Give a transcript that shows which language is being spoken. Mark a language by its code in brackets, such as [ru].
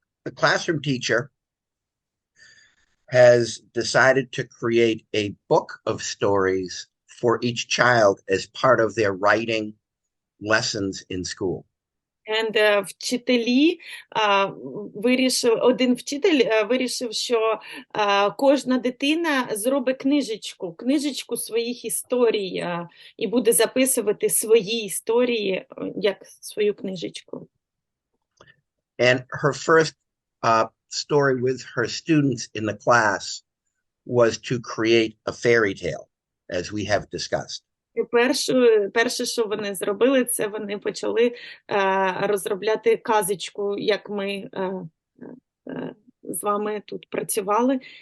[en] the classroom teacher has decided to create a book of stories for each child as part of their writing lessons in school. And [uk] один вчитель вирішив, що кожна дитина зробить книжечку своїх історій і буде записувати свої історії як свою книжечку. [en] And her first story with her students in the class was to create a fairy tale, as we have discussed. [uk] І перше, що вони зробили, це вони почали розробляти казочку, як ми з вами тут працювали.